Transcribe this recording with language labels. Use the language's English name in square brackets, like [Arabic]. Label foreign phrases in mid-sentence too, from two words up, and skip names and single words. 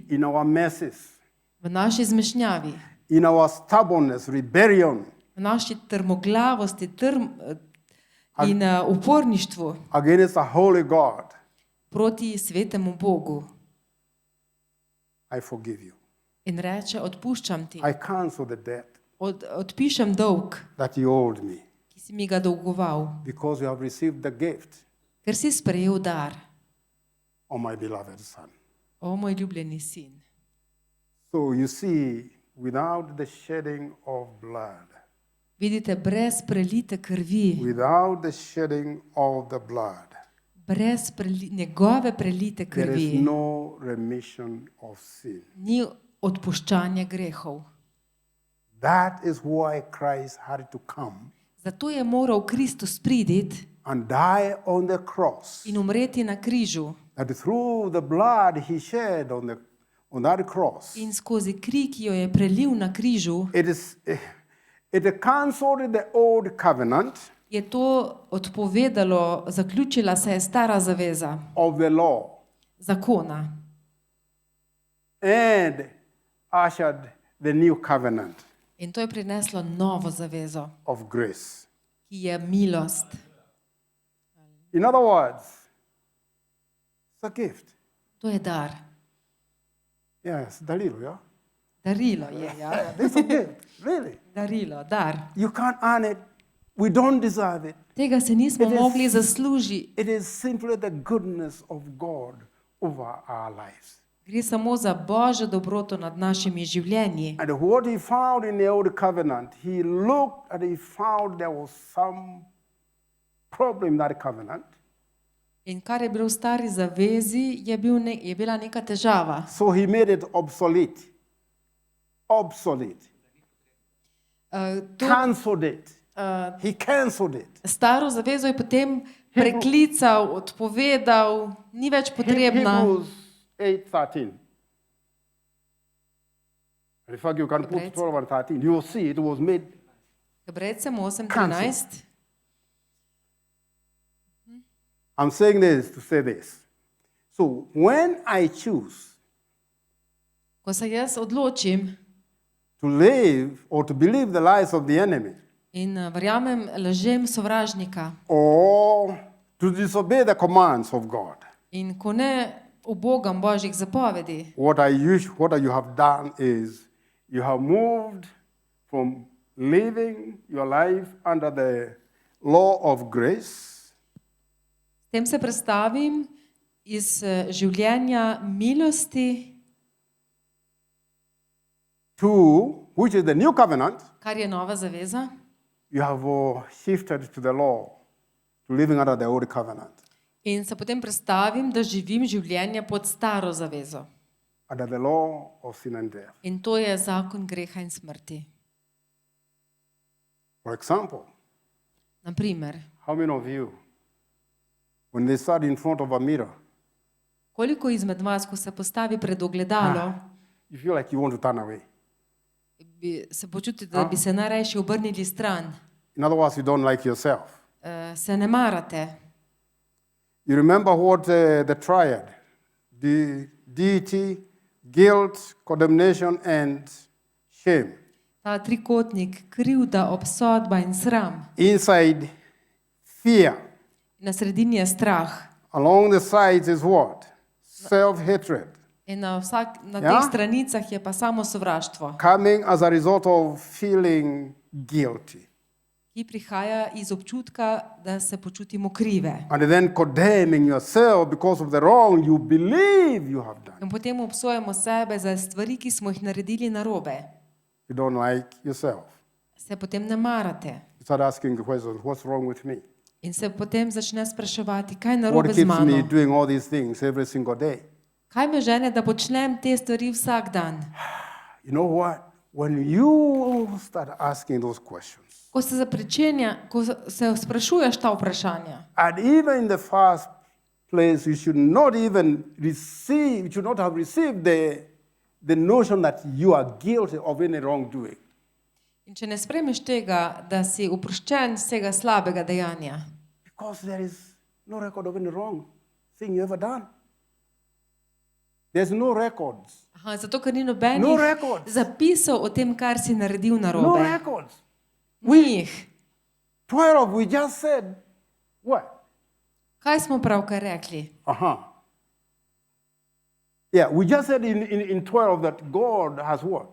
[English] in our messes, [Slovenian] v naši zmešnjavi, [English] in our stubbornness, rebellion [Slovenian] v naši trmoglavosti in uporništvu [English] against a holy God, [Slovenian] proti svetemu Bogu. [English] I forgive you. [Slovenian] In reče, odpuščam ti, [English] I cancel the debt [Slovenian] odpišem dolg, [English] that you owed me [Slovenian] ki si mi ga dolgoval, [English] because you have received the gift [Slovenian] ker si sprejel dar, [English] of my beloved Son. [Slovenian] o moj ljubljeni sin. [English] So you see, without the shedding of blood, [Slovenian] Vidite, brez prelite krvi, [English] without the shedding of the blood, [Slovenian] brez njegove prelite [English] there is [Slovenian] krvi, [English] no remission of sin. [Slovenian] ni odpuščanja grehov. [English] That is why Christ had to come [Slovenian] Zato je moral Kristus priditi [English] and die on the cross. [Slovenian] in umreti na križu. [English] That through the blood he shed on that cross, [Slovenian] In skozi kri, ki jo je prelil na križu, [English] it cancelled the old covenant [Slovenian] je to odpovedalo, zaključila se je stara zaveza [English] of the law [Slovenian] zakona [English] and ushered the new covenant [Slovenian] in to je prineslo novo zavezo, [English] of grace. [Slovenian] ki je milost. [English] In other words, it's a gift. [Slovenian] To je dar. [English] Yes, darilo, yeah? [Slovenian] Darilo je, ja. [English] It's a gift, really. [Slovenian] Darilo, dar. [English] You can't earn it. We don't deserve it. [Slovenian] Tega se nismo [English] It is- [Slovenian] mogli zaslužiti. [English] It is simply the goodness of God over our lives. [Slovenian] Gre samo za Božjo dobroto nad našimi življenji. [English] And what he found in the old covenant, he looked and he found there was some problem in that covenant. [Slovenian] In kar je bilo v stari zavezi, je bila neka težava. [English] So he made it obsolete. Obsolete. [Slovenian] To [English] Cancelled it. He canceled it. [Slovenian] Staro zavezo je potem preklical, odpovedal, ni več potrebna. [English] Hebrews 8:13. In fact, you can put [Slovenian] Hebrejci. [English] 12 and 13. You will see it was made. [Slovenian] Hebrejcem 8:13. [English] I'm saying this to say this. So when I choose [Slovenian] Ko se jaz odločim [English] to live or to believe the lies of the enemy [Slovenian] in verjamem lažem sovražnika [English] or to disobey the commands of God, [Slovenian] in ko ne ubogam Božjih zapovedi, [English] what you have done is you have moved from living your life under the law of grace [Slovenian] s tem se prestavim iz življenja milosti, [English] to which is the new covenant. [Slovenian] kar je nova zaveza, [English] You have shifted to the law, to living under the old covenant, [Slovenian] in se potem prestavim, da živim življenje pod staro zavezo. [English] under the law of sin and death. [Slovenian] In to je zakon greha in smrti. [English] For example, [Slovenian] Naprimer, [English] how many of you, when they stand in front of a mirror, [Slovenian] koliko izmed vas, ko se postavi pred ogledalo, [English] you feel like you want to turn away? [Slovenian] se počutite, da bi se najrajši obrnili stran, [English] In other words, you don't like yourself. [Slovenian] se ne marate. [English] You remember what the triad, the deity, guilt, condemnation, and shame. [Slovenian] Ta trikotnik, krivda, obsodba in sram. [English] Inside, fear. [Slovenian] Na sredini je strah. [English] Along the sides is what? Self-hatred. [Slovenian] In na Ja. teh stranicah je pa samo sovraštvo, [English] Coming as a result of feeling guilty. [Slovenian] ki prihaja iz občutka, da se počutimo krive. [English] And then condemning yourself because of the wrong you believe you have done. [Slovenian] In potem obsojamo sebe za stvari, ki smo jih naredili narobe. [English] You don't like yourself. [Slovenian] Se potem ne marate. [English] You start asking the question, what's wrong with me? [Slovenian] In se potem začne spraševati, kaj je [English] What [Slovenian] narobe z [English] keeps me [Slovenian] mano. [English] doing all these things every single day? [Slovenian] Kaj me žene, da počnem te stvari vsak dan? [English] You know what? When you start asking those questions, [Slovenian] Ko se ko se sprašuješ ta vprašanja, [English] and even in the first place, you should not even receive, you should not have received the notion that you are guilty of any wrongdoing. in če ne spremeš tega, da si oproščen vsega slabega dejanja, Because there is no record of any wrong thing you ever done. There's no records. [Slovenian] Aha, zato ker ni nobenih [English] No records. [Slovenian] zapisov o tem, kar si naredil [English] No [Slovenian] narobe. [English] records. [Slovenian] Ni jih. [English] 12, we just said, what? [Slovenian] Kaj smo pravkar rekli? [English] Yeah, we just said in 12 that God has what?